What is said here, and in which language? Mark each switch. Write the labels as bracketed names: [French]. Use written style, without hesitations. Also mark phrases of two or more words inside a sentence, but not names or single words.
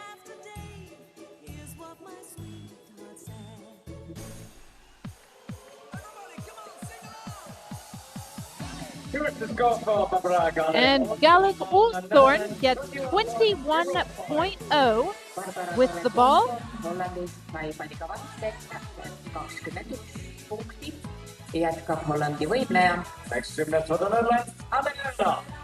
[English] And Gallik-Ulstorn gets 21.0 with the ball. [Estonian] Jätkab Hollandi võitleja. [English] Next gymnast for the Netherlands, Adelina.